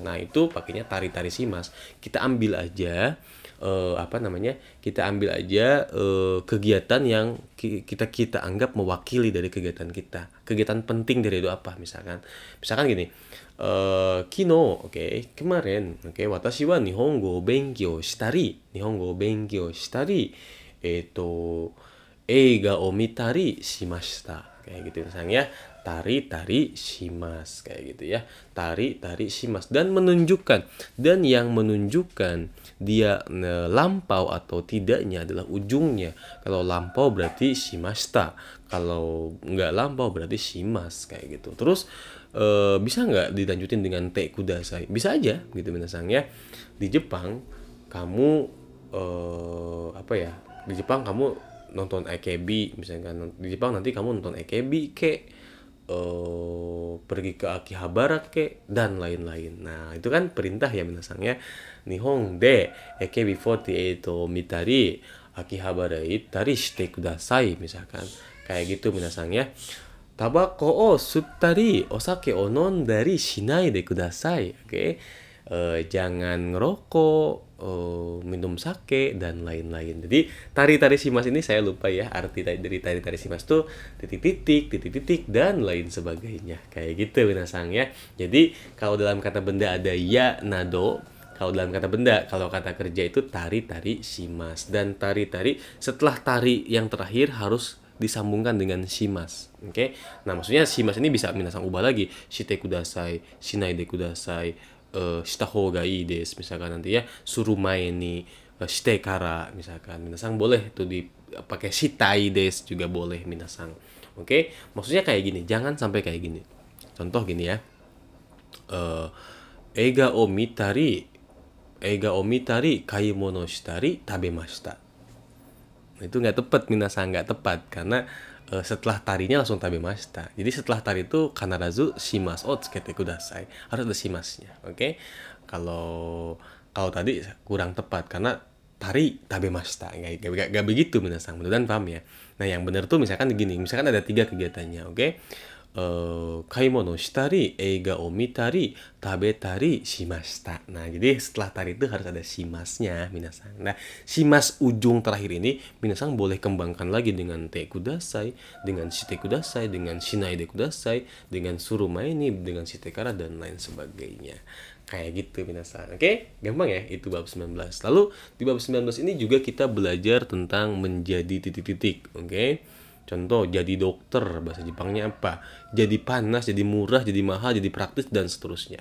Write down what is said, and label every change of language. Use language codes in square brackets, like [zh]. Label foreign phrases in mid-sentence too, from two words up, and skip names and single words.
[id] Nah, itu pakainya [ja] たりします. [id] Kita ambil aja kita ambil aja kegiatan yang kita anggap mewakili dari kegiatan kita. Kegiatan penting dari itu apa? Misalkan gini. Kino, kemarin, [ja] 私は日本語勉強したり、映画を見たりしました. [id] Kayak gitu misalnya [ja] たりします [id] kayak gitu ya. [ja] たりします [id] dan yang menunjukkan dia lampau atau tidaknya adalah ujungnya. Kalau lampau berarti shimashita, kalau nggak lampau berarti shimas kayak gitu. Terus bisa nggak dilanjutin dengan [ja] てください? [id] Bisa aja gitu minasang ya. Di Jepang kamu di Jepang kamu nonton AKB misalkan. Di Jepang nanti kamu nonton AKB pergi ke Akihabara dan lain-lain. Nah, itu kan perintah ya minasang ya. [ja] 日本でAKB48を見たり秋葉原行ったりしてください misalkan. [id] Kayak gitu minasang ya. [ja] たばこを吸ったりお酒を飲んだりしないでください. [id] Jangan ngerokok, minum sake dan lain-lain. Jadi [ja] たりします [id] ini saya lupa ya arti dari [ja] たりします [id] tuh titik dan lain sebagainya kayak gitu minasang ya. Jadi kalau dalam kata benda ada [ja] やなど, [id] kalau dalam kata benda, kalau kata kerja itu [ja] たりします. [id] Dan tari setelah tari yang terakhir harus disambungkan dengan shimas. Nah, maksudnya shimas ini bisa minasang ubah lagi. [ja] してください、しないでください、した方がいいです [id] misalkan nanti ya, suruh main nih [ja] してから misalkan. [id] Minasang boleh tuh dipakai [ja] したいです [id] juga boleh minasang. Oke, maksudnya kayak gini, jangan sampai kayak gini. Contoh gini ya. [ja] えー、映画を見たり、買い物したり、食べました. [id] Itu nggak tepat, minasang nggak tepat karena setelah tarinya langsung tabemashita. Jadi setelah tari itu [ja] 必ずしますをつけてください. [id] Harus ada shimasnya, oke? Kalau kalau tadi kurang tepat karena [ja] たり食べました. [id] Nggak begitu minasang. Mudah-mudahan paham ya. Nah, yang benar tuh misalkan gini, misalkan ada 3 kegiatannya, oke? [ja] 買い物したり、映画を見たり、食べたり、しました. [id] Nah, jadi setelah tari itu harus ada shimasnya, minasang. Nah, shimas ujung terakhir ini, minasang boleh kembangkan lagi dengan [ja] てください, [id] dengan [ja] してください, [id] dengan [ja] しないでください, [id] dengan [ja] する前に, [id] dengan [ja] してから, [id] dan lain sebagainya. Kayak gitu, minasang. Oke? Gampang ya? Itu bab 19. Lalu, di bab 19 ini juga kita belajar tentang menjadi titik-titik. Oke? Contoh, jadi dokter, bahasa Jepangnya apa? Jadi panas, jadi murah, jadi mahal, jadi praktis, dan seterusnya.